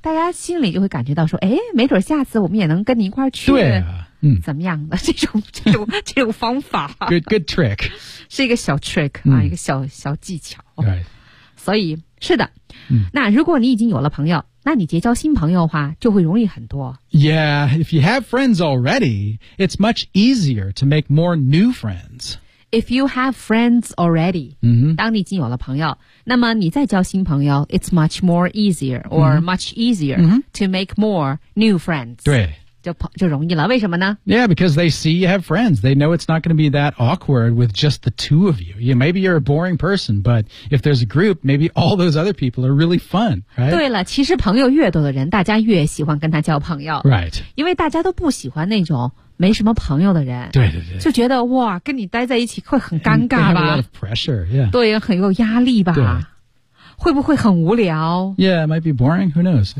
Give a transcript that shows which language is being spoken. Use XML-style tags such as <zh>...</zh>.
<zh>大家心里就会感觉到说，哎，没准下次我们也能跟你一块儿去。对、怎么样的这种方法</zh> <en>？Good trick，</en> <zh>是一个小 trick 啊，一个小技巧。</zh> <en>Right.</en> <zh>所以是的。那如果你已经有了朋友。那你结交新朋友的话就会容易很多。</zh> <en>Yeah, if you have friends already, it's much easier to make more new friends. If you have friends already,、</en> <zh>当你已经有了朋友那么你再交新朋友</zh> <en>it's much more easier or much easier to make more new friends.</en> <zh>对。就容易了为什么呢</zh> <en>Yeah, because they see you have friends. They know it's not going to be that awkward with just the two of you. Yeah, maybe you're a boring person, but if there's a group, maybe all those other people are really fun, right?</en> <zh>对了其实朋友越多的人大家越喜欢跟他交朋友</zh> <en>Right.</en> <zh>因为大家都不喜欢那种没什么朋友的人对对对就觉得哇跟你待在一起会很尴尬吧</zh> <en>They have a lot of pressure, yeah.</en> <zh>对很有压力吧对会不会很无聊</zh> <en>Yeah, it might be boring, who knows?</en>